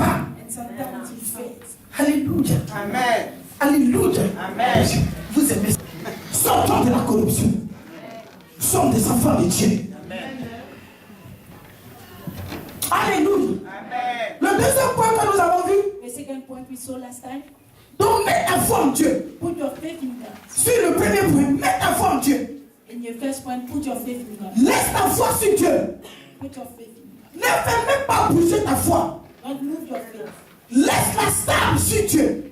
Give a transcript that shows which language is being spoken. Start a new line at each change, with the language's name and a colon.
English: and sometimes you fail. Alléluia. Amen. Alléluia. Amen.
French: Vous aimez ça. Sortons de la corruption. Nous sommes des enfants de Dieu. Alléluia. Amen. Le deuxième point que nous avons vu,
English: The second point we saw last time,
French: donc mets ta foi en Dieu.
English: put your faith in God.
French: Sur le premier point, mets ta foi en Dieu.
English: In your first point, put your faith in God.
French: Laisse ta foi sur Dieu.
English: Put your faith in God.
French: Ne fais même pas bouger ta foi.
English: Don't move your faith.
French: Laisse-la stable sur Dieu.